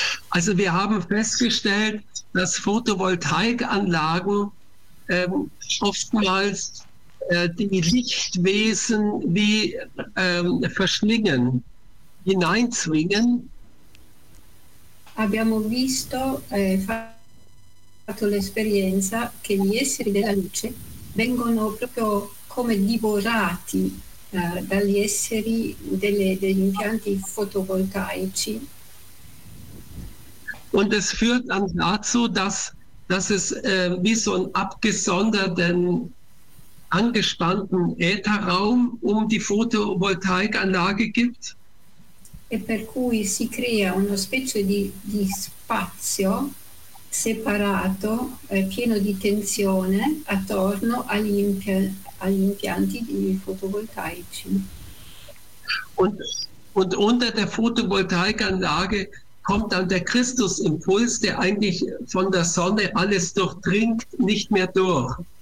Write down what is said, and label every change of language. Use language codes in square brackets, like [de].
[de] Also wir haben festgestellt, dass Photovoltaikanlagen oftmals die Lichtwesen wie verschlingen, hineinzwingen. [it] Abbiamo visto fatto l'esperienza che gli esseri della luce vengono proprio come divorati dagli esseri degli impianti fotovoltaici. [de] Und es führt dann dazu, dass es wie so einen abgesonderten, angespannten Ätherraum um die Photovoltaikanlage gibt. [it] E per cui si crea una specie di spazio separato, pieno di tensione attorno agli impianti fotovoltaici. [de] Und unter der Photovoltaikanlage kommt dann der Christusimpuls, der eigentlich von der Sonne alles durchdringt, nicht mehr durch.